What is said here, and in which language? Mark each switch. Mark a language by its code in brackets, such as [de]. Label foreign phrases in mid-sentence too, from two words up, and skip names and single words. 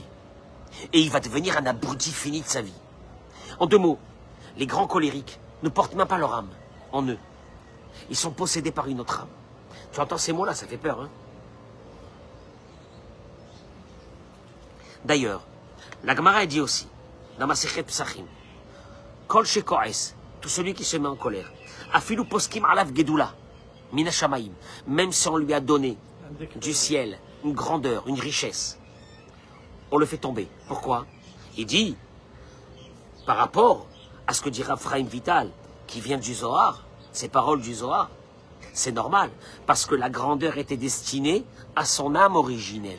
[fr] Et il va devenir un abruti fini de sa vie. En deux mots, les grands colériques ne portent même pas leur âme en eux. Ils sont possédés par une autre âme. Tu entends ces mots-là, ça fait peur, hein? D'ailleurs, la Gemara dit aussi, dans Masechet Psachim, [he] כל שכועס, [fr] tout celui qui se met en colère, [he] אפילו פוסקים עליו גדולה מן השמים, [fr] même si on lui a donné du ciel une grandeur, une richesse, on le fait tomber. Pourquoi? Il dit, par rapport à ce que dit Raphaël Vital, qui vient du Zohar, ces paroles du Zohar, c'est normal, parce que la grandeur était destinée à son âme originelle.